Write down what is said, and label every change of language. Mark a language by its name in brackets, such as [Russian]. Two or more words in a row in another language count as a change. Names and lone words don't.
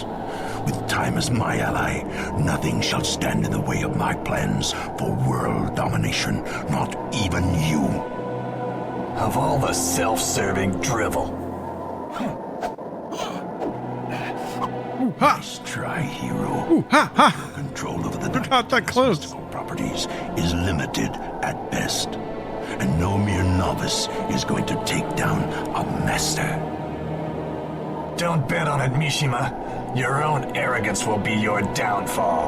[English] With time as my ally, nothing shall stand in the way of my plans for world domination, not even you. Of all the self-serving drivel. Ooh, ha! Nice try, hero. Ooh, ha, ha! Your control over the We're not that close. mystical properties is limited at best. And no mere novice is going to take down a master. Don't bet on it, Mishima. Your own arrogance will be your downfall.